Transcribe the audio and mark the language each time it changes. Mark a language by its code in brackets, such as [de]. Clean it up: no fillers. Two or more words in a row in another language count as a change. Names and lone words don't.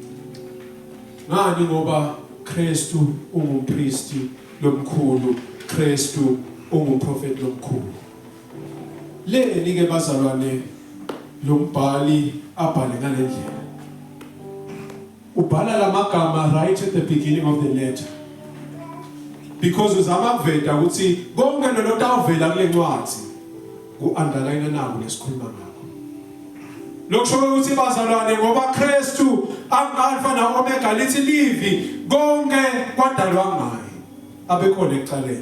[ss] Ngani? Ngoba Kristu ungumpristi lomkhulu, Kristu ungumprofeti lomkhulu. Leni ke bazalwane lombhali abhale ngalendlela. Ubhala lamagama [en] right at the beginning of the letter. [ss] Because uzama kuveta ukuthi konke lotawuvela kule ncwadi ku-underline nako lesikhuluma ngakho. Lokusho ukuthi bazalwane ngoba Kristu ang-alpha na-omega lithi livi konke kwadalwa ngaye abekhona ekuqaleni.